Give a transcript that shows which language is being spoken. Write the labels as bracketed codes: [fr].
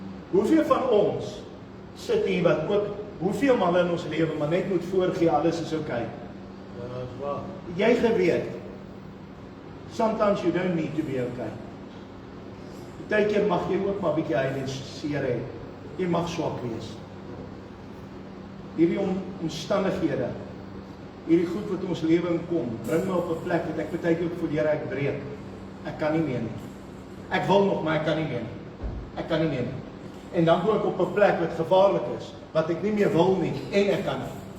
[af] Hoeveel van ons sit hier wat ook, hoeveel male in ons lewe, maar net moet voorgee, alles is okay. Ja, dat is waar. Jy geweet, [en] sometimes you don't need to be okay. [af] Partykeer mag jy ook maar bietjie seer hê. Jy mag swak wees. Hierdie omstandighede, hierdie goed wat ons lewe inkom, bring my op 'n plek wat ek partykeer ook voel, Here, ek breek. Ek kan nie meer nie. Ek wil nog, maar ek kan nie meer nie. Ek kan nie meer nie. En dan kom ek op 'n plek wat gevaarlik is, wat ek nie meer wil nie, en ek kan nie.